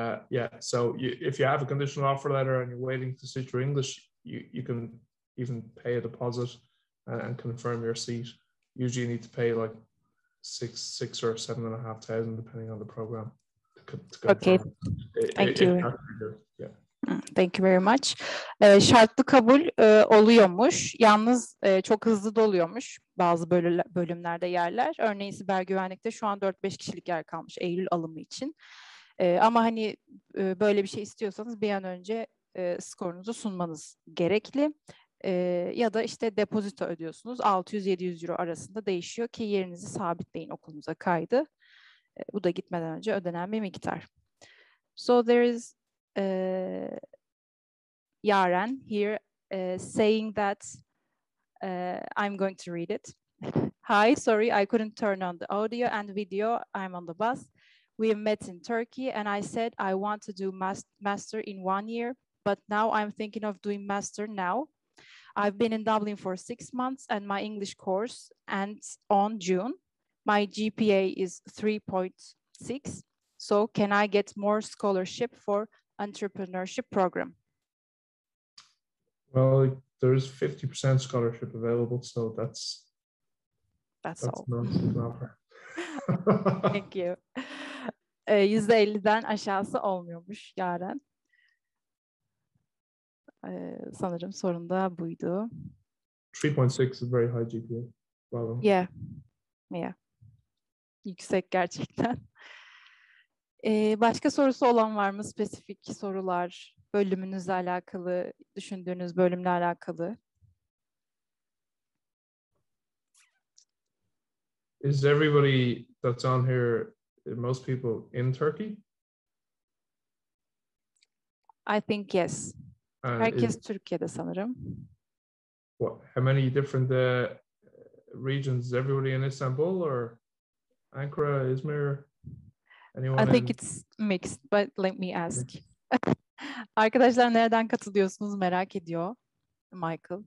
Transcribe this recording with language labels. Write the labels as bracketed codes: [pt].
[en] Yeah, so if you have a conditional offer letter and you're waiting to sit your English, you can even pay a deposit and confirm your seat. Usually you need to pay like 6 or 7,500 depending on the program. Okay, thank you. Yeah. Thank you very much. [tr] Şartlı kabul oluyormuş. Yalnız çok hızlı doluyormuş bazı bölümlerde yerler. Örneğin siber güvenlikte şu an 4-5 kişilik yer kalmış Eylül alımı için. Ama hani böyle bir şey istiyorsanız bir an önce skorunuzu sunmanız gerekli. Ya da işte depozito ödüyorsunuz. 600-700 euro arasında değişiyor ki yerinizi sabitleyin okulunuza kaydı. Bu da gitmeden önce ödenen bir miktar. [en] So there is Yaren here saying that I'm going to read it. Hi, sorry, I couldn't turn on the audio and video. I'm on the bus. We met in Turkey and I said I want to do master in 1 year, but now I'm thinking of doing master now. I've been in Dublin for 6 months and my English course ends on June. My GPA is 3.6. So can I get more scholarship for entrepreneurship program? Well, there's 50% scholarship available, so that's all. Not an offer. Thank you. [tr] %50'den aşağısı olmuyormuş Yaren. Sanırım sorun da buydu. [en] 3.6 is very high GPA. Wow. Yeah. [tr] Yüksek gerçekten. Başka sorusu olan var mı? Spesifik sorular, bölümünüzle alakalı, düşündüğünüz bölümle alakalı. [en] Is everybody that's on here, most people in Turkey? I think yes. [tr] Herkes Türkiye'de sanırım. [en] How many different regions? Is everybody in Istanbul or Ankara, Izmir? Anyone? I think it's mixed, but let me ask. [tr] Arkadaşlar nereden katılıyorsunuz merak ediyor Michael.